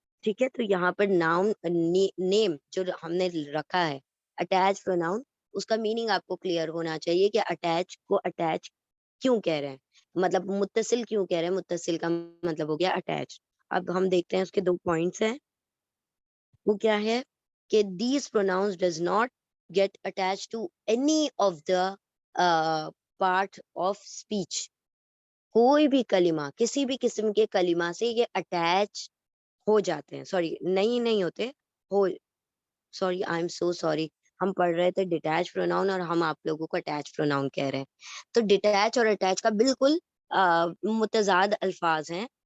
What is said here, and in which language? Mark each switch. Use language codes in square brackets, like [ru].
[ur] ٹھیک ہے، تو یہاں پر ناؤن نیم جو ہم نے رکھا ہے اٹیچ پروناؤن، اس کا میننگ آپ کو کلیئر ہونا چاہیے کہ اٹیچ کو اٹیچ کیوں کہہ رہے ہیں، مطلب متصل کیوں کہہ رہے ہیں. متصل کا مطلب ہو گیا اٹیچ. اب ہم دیکھتے ہیں اس کے دو پوائنٹس ہیں. وہ کیا ہے کہ [en] these pronouns does not get attached to any of the part of speech. [ur] کوئی بھی کلمہ، کسی بھی قسم کے کلمہ سے یہ اٹیچ ہو جاتے ہیں. نہیں ہوتے، ہو [en] Sorry I am so sorry. [ur] ہم پڑھ رہے تھے ڈیٹیچ پروناؤن اور ہم آپ لوگوں کو اٹیچ پروناؤن کہہ رہے ہیں. تو ڈیٹیچ اور اٹیچ کا بالکل متضاد الفاظ ہیں.